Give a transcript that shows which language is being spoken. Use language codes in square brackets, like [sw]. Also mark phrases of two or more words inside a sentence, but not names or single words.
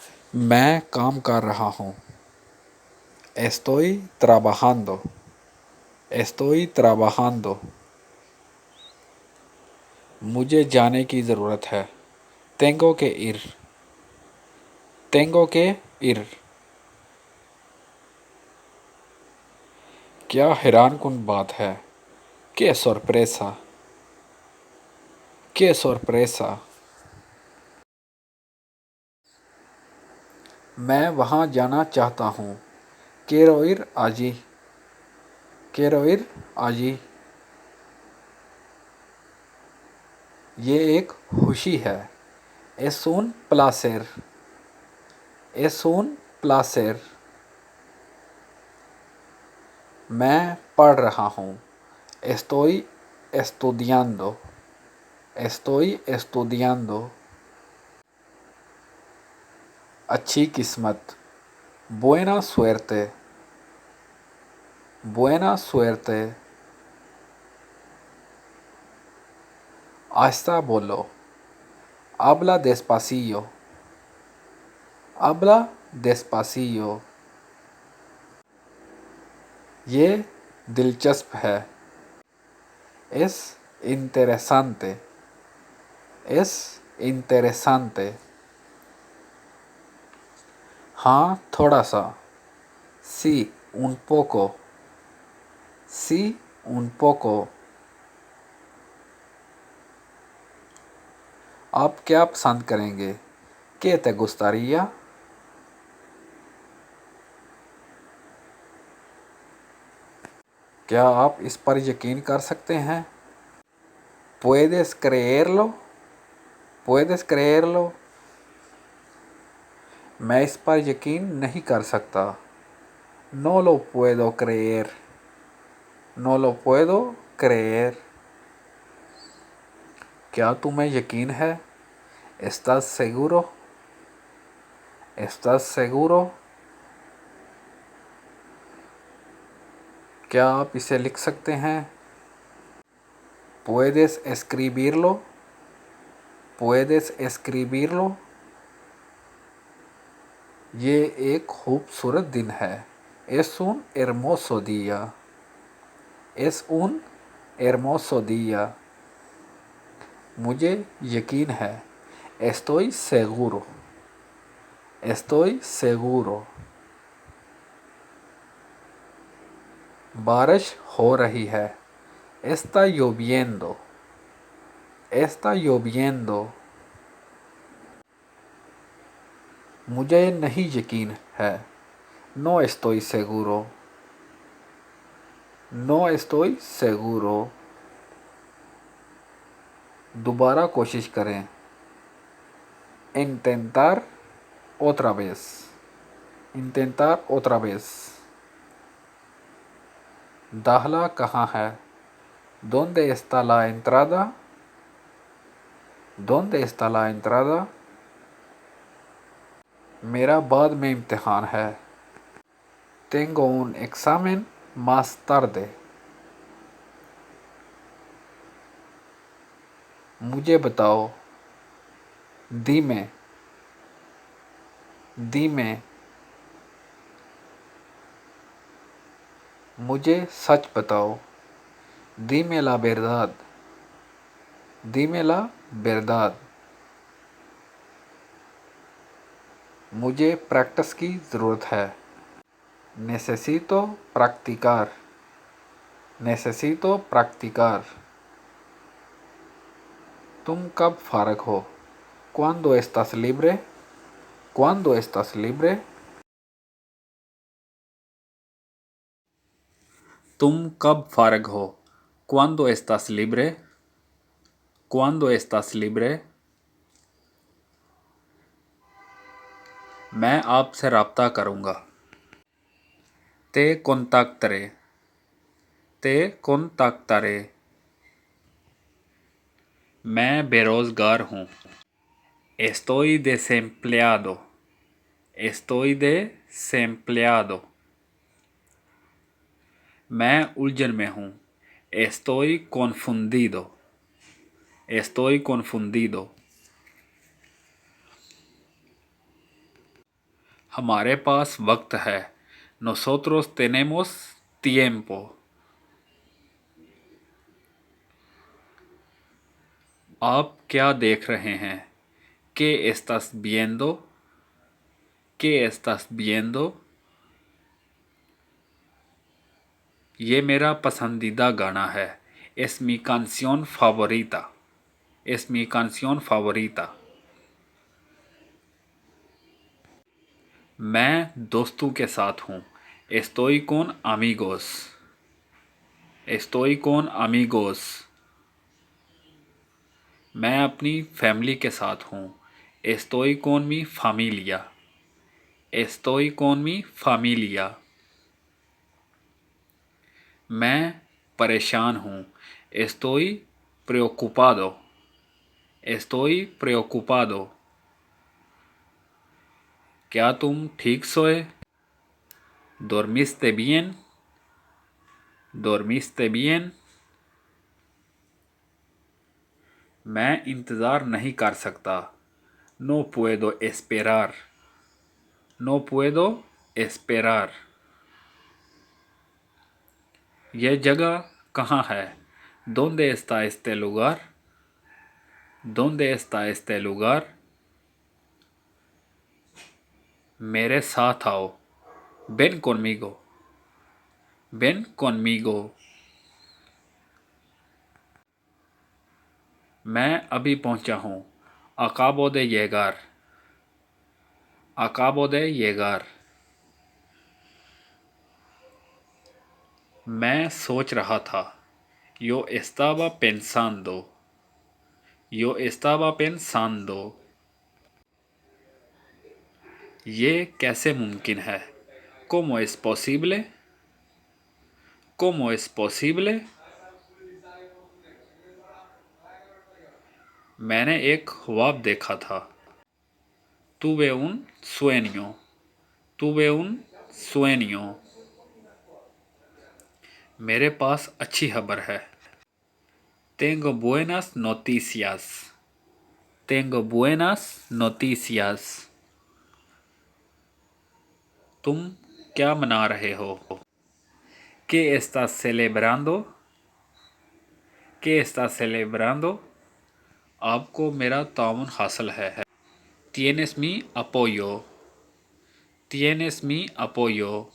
[ur] میں کام کر رہا ہوں. [es] Estoy trabajando. Estoy trabajando. [ur] مجھے جانے کی ضرورت ہے. [es] Tengo que ir. Tengo que ir. [ur] کیا حیران کن بات ہے. [es] Qué sorpresa. Qué sorpresa. [ur] میں وہاں جانا چاہتا ہوں. [es] Quiero ir allí. Quiero ir allí. [ur] یہ ایک خوشی ہے. [es] Es un placer. Es un placer. [ur] میں پڑھ رہا ہوں. [es] Estoy estudiando. Estoy estudiando. [ur] اچھی قسمت. [es] Buena suerte. Buena suerte. [ur] آہستہ بولو. [es] Habla despacillo. Habla despacillo. [ur] یہ دلچسپ ہے. [es] Es interesante. Es interesante. [ur] ہاں تھوڑا سا. [es] Sí, un poco. Sí, un poco. [ur] آپ کیا پسند کریں گے? [es] ¿Qué te gustaría? [ur] کیا آپ اس پر یقین کر سکتے ہیں? [es] ¿Puedes creerlo? ¿Puedes creerlo? [ur] میں اس پر یقین نہیں کر سکتا. [es] No lo puedo creer. No lo puedo creer. [ur] کیا تمہیں یقین ہے? [es] ¿Estás seguro? ¿Estás seguro? [ur] کیا آپ اسے لکھ سکتے ہیں? [es] ¿Puedes escribirlo? ¿Puedes escribirlo? [ur] یہ ایک خوبصورت دن ہے. [es] Es un hermoso día. Es un hermoso día. [ur] مجھے یقین ہے. [es] Estoy seguro. Estoy seguro. [ur] بارش ہو رہی ہے. [es] Está lloviendo. Está lloviendo. [ur] مجھے نہیں یقین ہے. [es] No estoy seguro. No estoy seguro. [ur] دوبارہ کوشش کریں. [es] Intentar otra vez. Intentar otra vez. [ur] داخلہ کہاں ہے? [es] ¿Dónde está la entrada? ¿Dónde está la entrada? [ur] میرا بعد میں امتحان ہے. [es] Tengo un examen más tarde. [ur] مجھے بتاؤ. [es] Dime. Dime. [ur] مجھے سچ بتاؤ. [es] Dime la verdad. Dime la verdad. [ur] مجھے پریکٹس کی ضرورت ہے. [es] Necesito practicar. Necesito practicar. [ur] تم کب فارغ ہو? [es] ¿Cuándo estás libre? ¿Cuándo estás libre? [ur] تم کب فارغ ہو? [es] ¿Cuándo estás libre? ¿Cuándo estás libre? [ur] میں آپ سے رابطہ کروں گا. [es] Te contactaré. Te contactaré. [ur] میں بے روزگار ہوں. [es] Estoy desempleado. Estoy desempleado. [ur] میں الجھن میں ہوں. [es] Estoy confundido. Estoy confundido. [ur] ہمارے پاس وقت ہے. [es] Nosotros tenemos tiempo. [ur] آپ کیا دیکھ رہے ہیں? [es] ¿Qué estás viendo? ¿Qué estás viendo? [ur] یہ میرا پسندیدہ گانا ہے. [es] Es mi canción favorita. Es mi canción favorita. [ur] میں دوستوں کے ساتھ ہوں. [es] Estoy con amigos. Estoy con amigos. [ur] میں اپنی فیملی کے ساتھ ہوں. [es] Estoy con mi familia. Estoy con mi familia. [ur] میں پریشان ہوں. [es] Estoy preocupado. Estoy preocupado. [ur] کیا تم ٹھیک سوئے? [es] ¿Dormiste bien? ¿Dormiste bien? [ur] میں انتظار نہیں کر سکتا. [es] No puedo esperar. No puedo esperar. [ur] یہ جگہ کہاں ہے? [es] ¿Dónde está este lugar? ¿Dónde está este lugar? [ur] میرے ساتھ آؤ. [es] Ven conmigo. Ven conmigo. [ur] میں ابھی پہنچا ہوں. [es] Acabo de llegar. Acabo de llegar. [ur] میں سوچ رہا تھا. [es] Yo estaba pensando. Yo estaba pensando. [ur] یہ کیسے ممکن ہے? [es] ¿Cómo es posible? ¿Cómo es posible? [ur] میں نے ایک خواب دیکھا تھا. [es] Tuve un sueño. Tuve un sueño. [ur] میرے پاس اچھی خبر ہے. [es] Tengo buenas noticias. Tengo buenas noticias. [ur] تم کیا منا رہے ہو? [es] ¿Qué estás celebrando? ¿Qué estás celebrando? [ur] آپ کو میرا تعاون حاصل ہے. [es] Tienes mi apoyo. Tienes mi apoyo.